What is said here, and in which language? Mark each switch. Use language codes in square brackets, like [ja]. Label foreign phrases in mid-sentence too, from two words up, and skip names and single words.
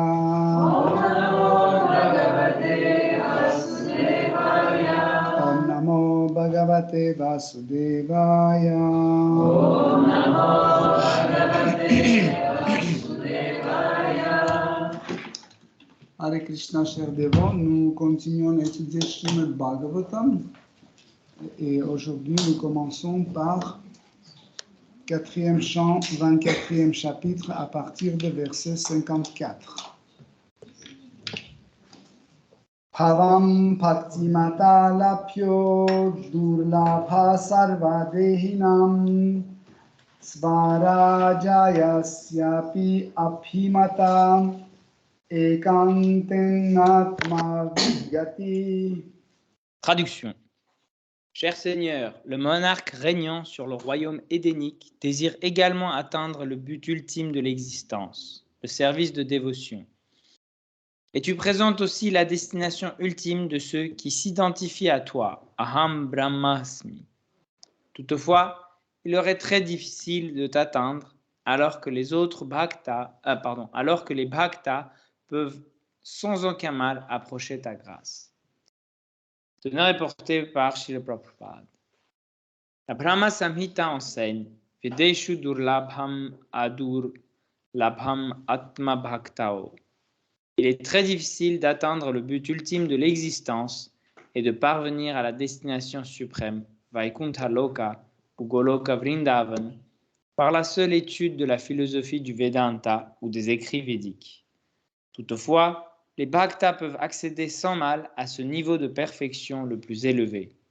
[sa] ओम नमो भगवते वासुदेवाय Hare Krishna, [fr] chers dévots, nous continuons à étudier Srimad Bhagavatam et aujourd'hui nous commençons par 4e chant, 24e chapitre à partir de verset 54. [sa] Bhavam bhaktimata lapyo durlabha sarvadehinam svarajayasyapi abhimata ekantenatma vidyati. [fr] Traduction. Cher Seigneur, le monarque régnant sur le royaume édénique désire également atteindre le but ultime de l'existence, le service de dévotion. Et tu présentes aussi la destination ultime de ceux qui s'identifient à toi, [sa] Aham Brahmasmi. [fr] Toutefois, il leur est très difficile de t'atteindre alors que les bhaktas peuvent sans aucun mal approcher ta grâce. Teneur est porté par Srila Prabhupada. La Brahma Samhita enseigne [sa] Vedeshu Durlabham Adur Labham Atma Bhaktao. [fr] Il est très difficile d'atteindre le but ultime de l'existence et de parvenir à la destination suprême, Vaikuntha Loka ou Goloka Vrindavan, par la seule étude de la philosophie du Vedanta ou des écrits védiques. Toutefois, les bhaktas peuvent accéder sans mal à ce niveau de perfection le plus élevé.